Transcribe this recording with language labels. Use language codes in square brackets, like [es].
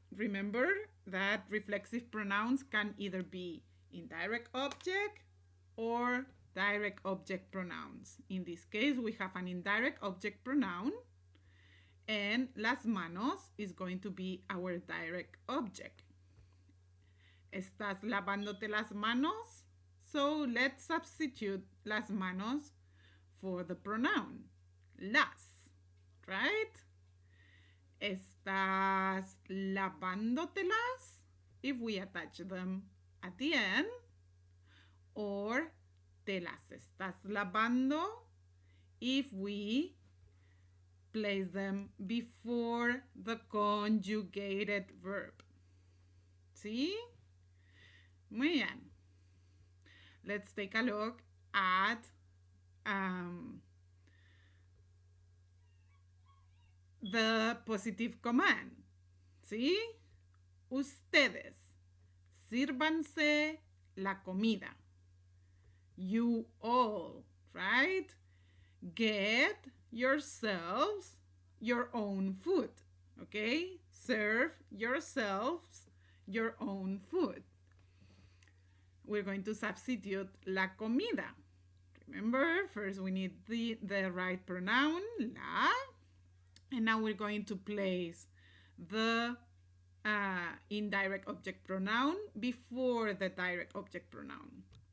[en] Remember that reflexive pronouns can either be indirect object or direct object pronouns. In this case, we have an indirect object pronoun, and las manos is going to be our direct object. [es] ¿Estás lavándote las manos? [en] So let's substitute las manos for the pronoun las, right? [es] ¿Estás lavándotelas? [en] If we attach them at the end, or [es] te las estás lavando [en] if we place them before the conjugated verb. See? [es] Muy bien. [en] Let's take a look at the positive command. See? [es] Ustedes, sírvanse la comida. [en] You all, right? Get yourselves your own food, okay? Serve yourselves your own food. We're going to substitute la comida. Remember, first we need the right pronoun, la, and now we're going to place the indirect object pronoun before the direct object pronoun.